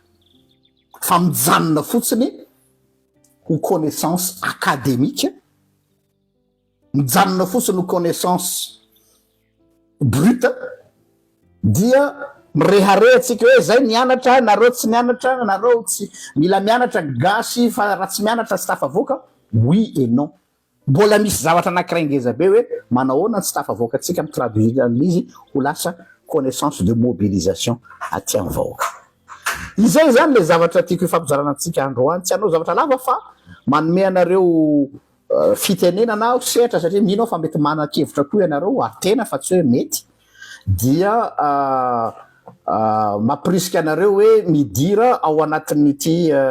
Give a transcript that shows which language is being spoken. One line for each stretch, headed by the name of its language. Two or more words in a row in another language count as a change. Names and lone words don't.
Malagasy: Fa mijanona fotsiny ho
French: connaissance académique,
Malagasy: mijanona fotsiny ho
French: connaissance brute,
Malagasy: dia mirehareha atsika hoe zay mianatra, nareo tsy mianatra, nareo tsy mila mianatra gasy fa raha tsy mianatra tsy tafavoaka.
French: Oui et non.
Malagasy: Mbola misy zavatra anankiray ngeza be hoe manahoana tsy tafavoaka atsika mitraduire an'izy ho lasa
French: connaissance de mobilisation
Malagasy: aty amin'ny vahoaka. Izay zany le zavatra tiako ifampizarana antsika androany, tsy hanao zavatra lava fa manome anareo fitenenana sehatra satria mino fa mety manan-kevitra koa ianareo atena fa tsy hoe mety, dia mampirisika anareo hoe midira ao anatin'ity